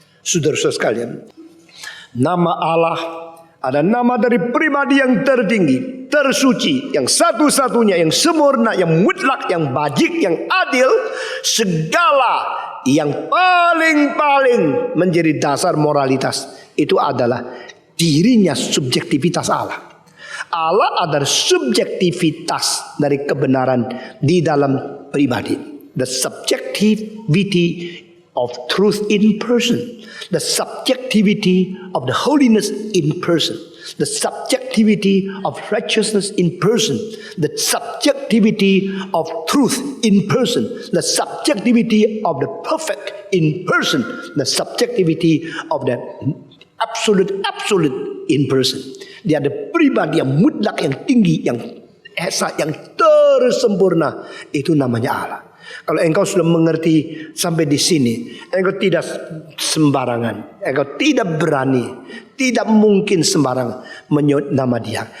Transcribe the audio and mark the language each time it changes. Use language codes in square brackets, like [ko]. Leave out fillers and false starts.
[id] Saudara-saudara sekalian, nama Allah ada nama dari pribadi yang tertinggi, tersuci, yang satu-satunya, yang sempurna, yang mutlak, yang bajik, yang adil. Segala yang paling menjadi dasar moralitas itu adalah dirinya subjektivitas Allah. Allah adalah subjektivitas dari kebenaran di dalam pribadi. [en] The subjectivity of truth in person, the subjectivity of the holiness in person, the subjectivity of righteousness in person, the subjectivity of truth in person, the subjectivity of the perfect in person, the subjectivity of the Absolute in person. [id] Dia ada pribadi yang mutlak, yang tinggi, yang esa, yang tersempurna. Itu namanya Allah. Kalau engkau sudah mengerti sampai di sini, engkau tidak sembarangan, engkau tidak berani, tidak mungkin sembarangan menyebut nama Dia.